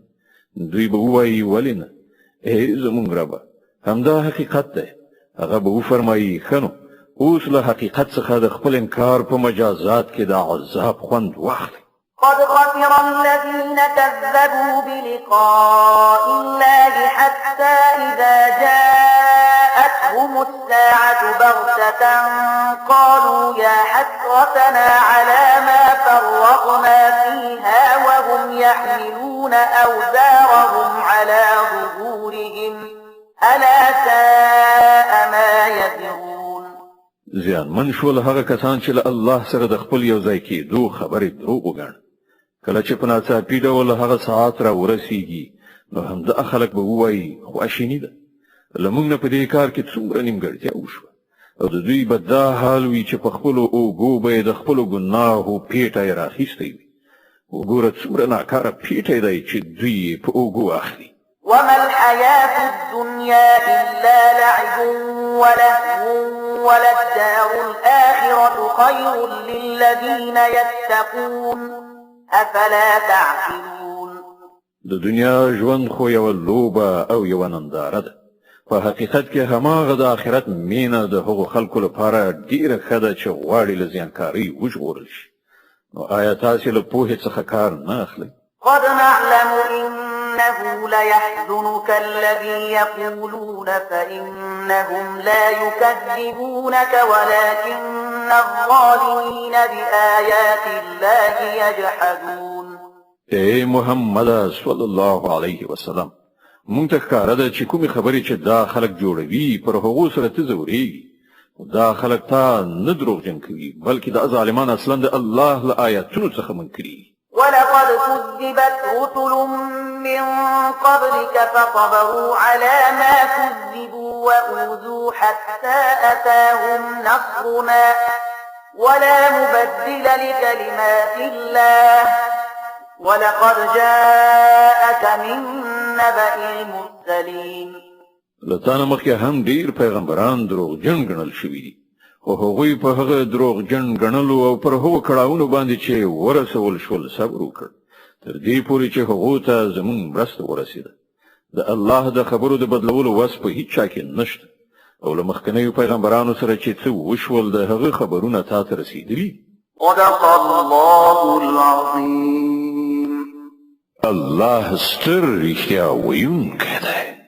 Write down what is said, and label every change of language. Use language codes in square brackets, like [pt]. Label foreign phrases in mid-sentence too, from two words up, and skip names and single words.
[ps] دوی به ووایي ولې نه؟ ای زموږ ربه همدا حقیقت دی. هغه به وفرمایي ښه نو اوس له حقیقت څخه د خپل انکار په مجازات کې د عذاب خوند واخلئ. [ar] قد خسر الذين كذبوا بلقاء الله حتى إذا جاءتهم الساعة بغتة قالوا يا حسرتنا على ما فرطنا فيها وهم يحملون أوزارهم على ظهورهم ألا ساء ما يزرون. [ps] زیان من شول هغه کسان چې له الله سره د خپل یو ځای کېدو خبرې دروغ وګڼي کله چې په ناڅاپي ډول هغه ساعت را ورسیږي نو همدا خلک به ووایي خواشیني ده لمونږ نه په دې کار کې څومره نیمګړتیا وشوه او د دوی به دا حال وي چې په خپلو اوږو به یې د خپلو ګناهو پیټه یې راخیستی وي. وګوره څومره ناکاره پیټی دی چې دوی یې په اوږو اخلي. [ar] وما الحياة الدنيا إلا لعب ولهو وللدار الآخرة خير للذين يتقون أفلا تعقلون. [ps] د دنیا ژوند خو یو لوبه او یو ننداره ده. په حقیقت کې هماغه د آخرت مینه د هغو خلکو لپاره ډیره ښه ده چې غواړي له زیانکارۍ وژغورل شي. نو آیا تاسې له پوهې څخه کار نه اخلئ؟ [ar] قد نعلم إنه ليحزنك الذي يقولون فإنهم لا يكذبونك ولكن الظالمين بآيات الله يجحدون. [ps] اے محمد [ar] صلی الله علیه وسلم [ps] مونږ ته ښکاره ده چې کومې خبرې چې دا خلک جوړوي پر هغو سره ته ځورېږي. دا خلک تا نه دروغجن کوي بلکې دا ظالمان اصلا د الله له آیاتونو څخه منکري. [ar] ولقد كذبت رسل من قبلك فصبروا على ما كذبوا وأوذوا حتى أتاهم نصرنا ولا مبدل لكلمات الله ولقد جاءك من نبأ المرسلين. [ps] لتانه مخکې هم ډیر پیغمبران دروغجن ګڼل شوي دي خو هغوی په هغه دروغجن ګڼلو او پر هغو کړاوونو باندې چې ورسول شول صبر وکړ تر دې پورې چې هغو ته زموږ مرسته ورسېده. د الله د خبرو د بدلولو وس په هیڅ چا کې نشته او له مخکنیو پیغمبرانو سره چې څه وشول د هغه خبرونه تا ته رسېدلي. [ar] صدق الله العظيم. [ps] الله ستر رښتیا ویونکی دی.